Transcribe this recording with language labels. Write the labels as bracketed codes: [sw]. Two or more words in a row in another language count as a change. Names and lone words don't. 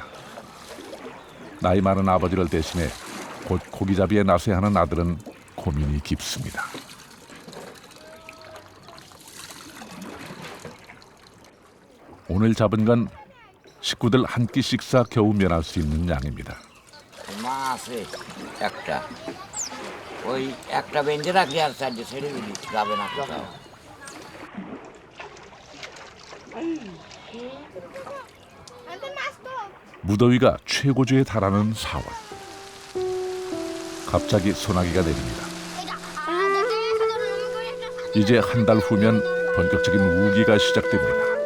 [ko] 나이 많은 아버지를 대신해 곧 고기잡이에 나서야 하는 아들은 고민이 깊습니다. 오늘 잡은 건 식구들 한 끼 식사 겨우 면할 수 있는 양입니다. [bn] মাছে একটা ওই একটা বেঁধে রাখলে আর চারটে ছেড়ে দিলি যাবে না কোথাও। [ko] 무더위가 최고조에 달하는 4월. 갑자기 소나기가 내립니다. 이제 한 달 후면 본격적인 우기가 시작됩니다.